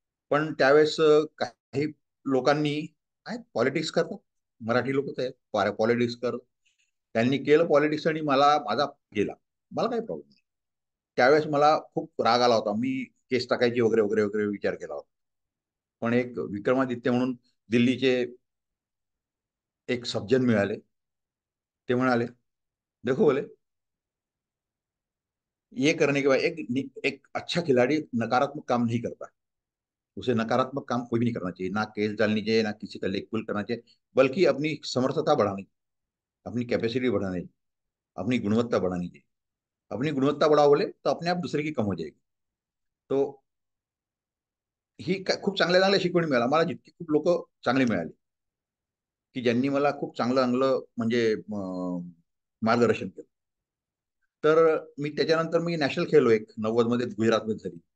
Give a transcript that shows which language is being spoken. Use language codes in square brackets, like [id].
[mr] पण त्यावेळेस काही लोकांनी, काय पॉलिटिक्स करतात, मराठी लोक ते पॉलिटिक्स करतात, त्यांनी केलं पॉलिटिक्स, आणि माझा गेला. मला काही प्रॉब्लेम नाही. त्यावेळेस मला खूप राग आला होता, मी केस टाकायची वगैरे वगैरे वगैरे विचार केला होता. पण एक विक्रमादित्य म्हणून दिल्लीचे एक सज्जन मिळाले. ते म्हणाले, [hi] देखो बोले, ये करने के बाद एक अच्छा खिलाड़ी नकारात्मक काम नहीं करता। उसे नकारात्मक काम कोई भी नहीं करना चाहिए, ना केस डालनी चाहिए, ना किसी का लेग पुल करना चाहिए, बल्कि अपनी समर्थता बढ़ानी, अपनी कैपेसिटी बढ़ानी, अपनी गुणवत्ता बढ़ानी चाहिए। अपनी गुणवत्ता बढ़ाओ बोले तो अपने आप दूसरे की कम हो जाएगी. [mr] तो ही खूप चांगल्या चांगल्या शिकवणी मिळाल्या मला. जितकी खूप लोक चांगली मिळाली की ज्यांनी मला खूप चांगलं चांगलं म्हणजे मार्गदर्शन केलं. तर मी त्याच्यानंतर मी नॅशनल खेळलो एक 90 मध्ये गुजरातमध्ये झाली.